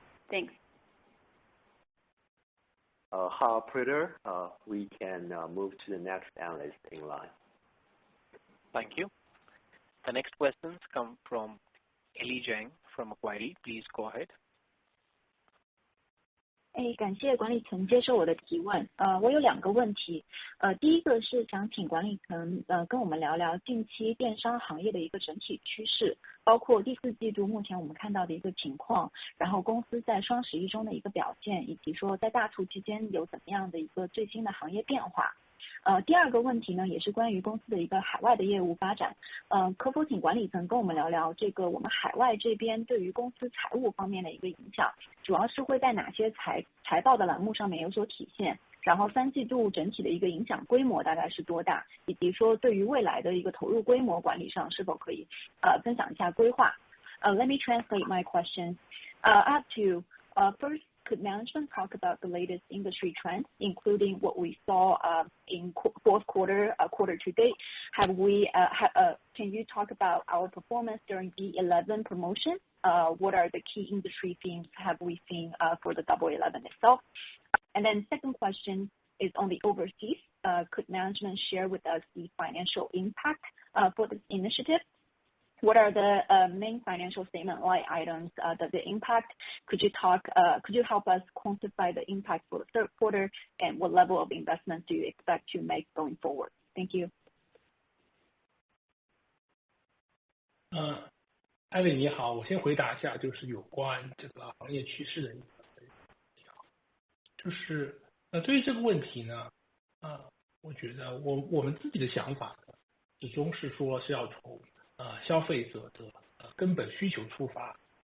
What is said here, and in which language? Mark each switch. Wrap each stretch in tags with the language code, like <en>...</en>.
<en>Thanks. Hi, operator. We can move to the next analyst in line. Thank you. The next questions come from Ellie Zhang from Macquarie. Please go ahead.</en> <zh>感谢管理层接受我的提问。我有2个问题。第一个是想请管理层跟我们聊聊近期电商行业的一个整体趋势，包括第4季度目前我们看到的一个情况，然后公司在双11中的一个表现，以及说在大促期间有怎么样的一个最新的行业变化。第2个问题呢，也是关于公司的一个海外的业务发展。可否请管理层跟我们聊聊这个我们海外这边对于公司财务方面的一个影响，主要是会在哪些财报的栏目上面有所体现？然后3季度整体的一个影响规模大概是多大？以及说对于未来的一个投入规模管理上是否可以分享一下规划？</zh> <en>Let me translate my questions. I have two. First, could management talk about the latest industry trends, including what we saw in fourth quarter, quarter to date? Can you talk about our performance during the 11 promotion? What are the key industry themes have we seen for the Double 11 itself? And then second question is on the overseas. Could management share with us the financial impact for this initiative? What are the main financial statement line items that the impact? Could you help us quantify the impact for the third quarter, and what level of investment do you expect to make going forward? Thank you.</en> <zh>艾薇你好，我先回答一下，就是有关这个行业趋势的一个问题。就是对于这个问题呢，我觉得我们自己的想法呢，始终是说是要从消费者的根本需求出发。</zh>